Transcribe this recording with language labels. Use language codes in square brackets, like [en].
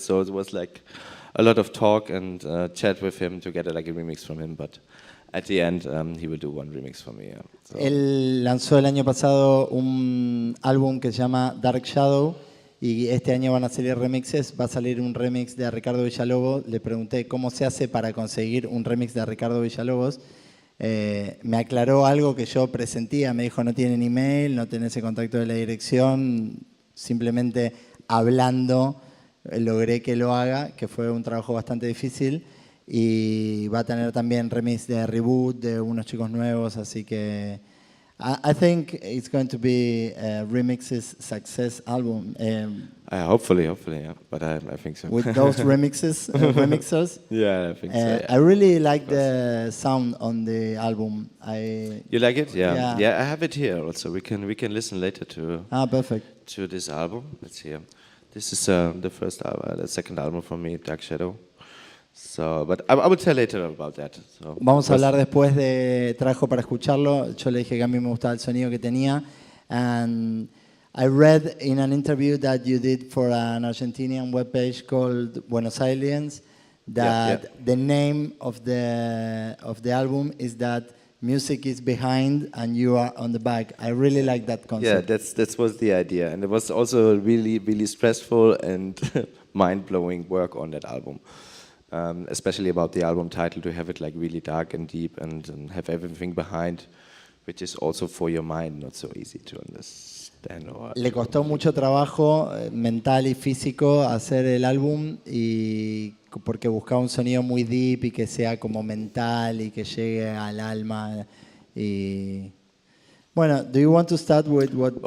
[en] So it was like a lot of talk and chat with him to get like a remix from him. But at the end, he will do one remix for me. Yeah. So. [es] Él lanzó el año pasado un álbum que se llama Dark Shadow. Y este año van a salir remixes, va a salir un remix de Ricardo Villalobos. Le pregunté cómo se hace para conseguir un remix de Ricardo Villalobos. Me aclaró algo que yo presentía, me dijo no tienen email, no tenés el contacto de la dirección, simplemente hablando logré que lo haga, que fue un trabajo bastante difícil. Y va a tener también remix de Reboot, de unos chicos nuevos, así que [en] I think it's going to be a remixes success album. Hopefully, yeah. But I think so. With those remixers. Yeah, I think so. Yeah. I really like the sound on the album. You like it? Yeah. Yeah, I have it here also. We can listen later to. Perfect. To this album. Let's see. This is the second album from me, Dark Shadow. So, but I will tell later about that. So, [es] vamos a hablar después de trabajo para escucharlo. Yo le dije que a mí me gustaba el sonido que tenía. [en] And I read in an interview that you did for an Argentinian webpage called Buenos Aliens that the name of the album is that music is behind and you are on the back. I really like that concept. Yeah, that was the idea, and it was also really, really stressful and mind-blowing work on that album. Especially about the album title, to have it like really dark and deep and have everything behind, which is also for your mind not so easy to understand. [es] Le costó mucho trabajo mental y físico hacer el álbum y porque buscaba un sonido muy deep y que sea como mental y que llegue al alma y bueno, [en] do you want to start with what?